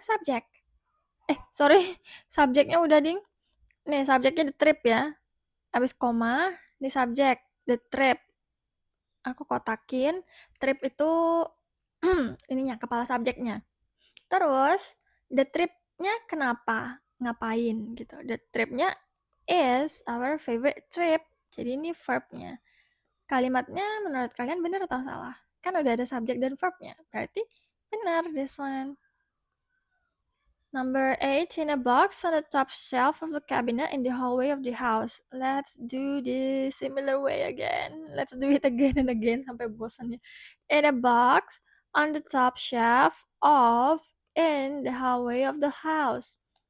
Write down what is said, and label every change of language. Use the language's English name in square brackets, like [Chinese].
[Indonesian] Subject. Sorry, subjeknya udah ding. Nih, subjeknya the trip ya. Habis koma, di subjek, the trip. Aku kotakin, trip itu ininya, kepala subjeknya. Terus, the trip-nya kenapa? Ngapain gitu. [English] The trip-nya is our favorite trip. [Indonesian] Jadi ini verb-nya. Kalimatnya menurut kalian benar atau salah? Kan udah ada subjek dan verb-nya. Berarti benar [English] this one. Number 8, in a box on the top shelf of the cabinet in the hallway of the house. Let's do this similar way again. Let's do it again and again [Indonesian] sampai bosan ya. [English] In a box on the top shelf of in the hallway of the house.